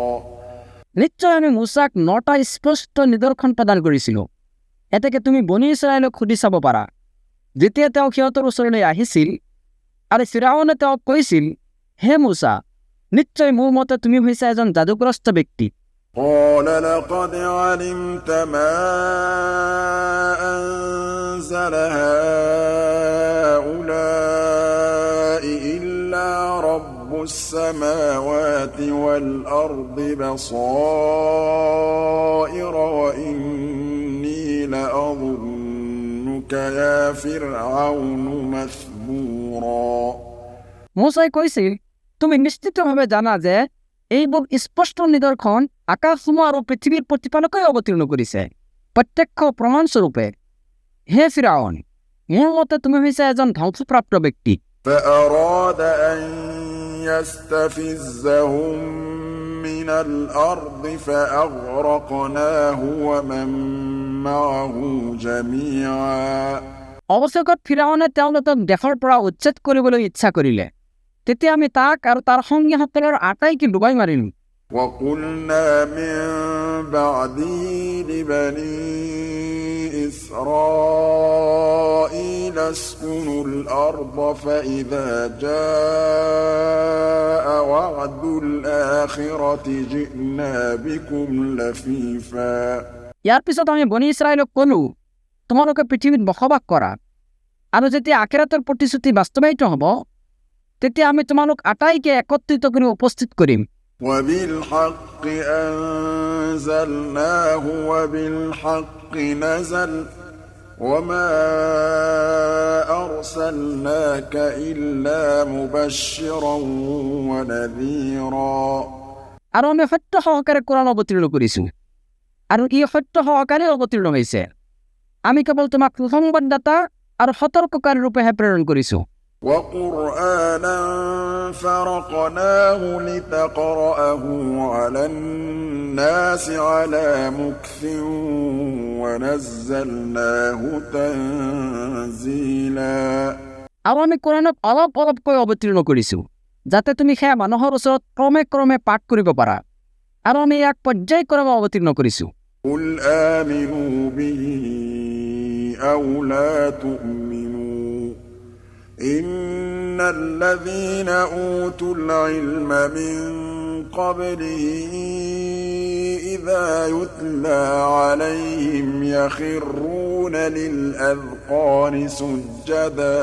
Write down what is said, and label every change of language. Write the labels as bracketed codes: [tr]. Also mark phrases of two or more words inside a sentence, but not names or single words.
[as] নিশ্চয় আমি মুছাক 9টা স্পষ্ট নিদৰ্শন প্ৰদান কৰিছিলোঁ এতেকে তুমি বনি ইছৰাইলক সুধি চাব পাৰা যেতিয়া তেওঁ সিহঁতৰ ওচৰলৈ আহিছিল আৰু ফিৰাউনে তেওঁক কৈছিল হে মুছা নিশ্চয় মোৰ মতে তুমি হৈছে এজন যাদুগ্ৰস্ত ব্যক্তি [ar] قال لقد علمت ما أنزل هؤلاء إلا رب السماوات والأرض بصائر وإني لأظنك يا فرعون مثبورا [as] মুছাই কৈছিল তুমি নিশ্চিতভাৱে জানা যে এইবোৰ স্পষ্ট নিদৰ্শন আকাশসমূহ আৰু পৃথিৱীৰ প্ৰতিপালকে অৱতীৰ্ণ কৰিছে প্ৰত্যক্ষ প্ৰমাণস্বৰূপে হে ফিৰাউন মোৰ মতে তুমি হৈছে এজন ধ্বংসপ্ৰাপ্ত ব্যক্তি [ar] فأراد أن يستفزهم من الأرض فأغرقناه ومن معه جميعا [as] অৱশেষত ফিৰাউনে তেওঁলোকক দেশৰ পৰা উচ্ছেদ কৰিবলৈ ইচ্ছা কৰিলে তেতিয়া আমি তাক আৰু তাৰ সংগীসকলৰ আটাইকে ডুবাই মাৰিলোঁ [ar] وقلنا من بعده لبني إسرائيل اسكنوا الأرض فإذا جاء وعد الآخرة جئنا بكم لفيفا [as] ইয়াৰ পিছত আমি বনি ইছৰাইলক ক'লোঁ তোমালোকে পৃথিৱীত বসবাস কৰা আৰু যেতিয়া আখিৰাতৰ প্ৰতিশ্ৰুতি বাস্তৱায়িত হ'ব তেতিয়া আমি তোমালোক আটাইকে একত্ৰিত কৰি উপস্থিত কৰিম [ar] وبالحق أنزلناه وبالحق نزل وما أرسلناك إلا مبشرا ونذيرا [as] আৰু আমি সত্য সহকাৰে কোৰাণ অৱতীৰ্ণ কৰিছোঁ আৰু ই সত্য সহকাৰে অৱতীৰ্ণ হৈছে আমি কেৱল তোমাক সুসংবাদদাতা আৰু সতৰ্ককাৰী ৰূপেহে প্ৰেৰণ কৰিছোঁ [ar] وقرآنا فرقناه لتقرأه على الناس على مكث ونزلناه تنزيلا [as] আৰু আমি কোৰাণক অলপ অলপকৈ অৱতীৰ্ণ কৰিছোঁ যাতে তুমি সেয়া মানুহৰ ওচৰত ক্ৰমে ক্ৰমে পাঠ কৰিব পাৰা আৰু আমি ইয়াক পৰ্যায়ক্ৰমে অৱতীৰ্ণ কৰিছোঁ [ar] قل آمنوا به أو لا تؤمنوا إن الذين أوتوا العلم من قبله إذا يتلى عليهم يخرون للأذقان سجدا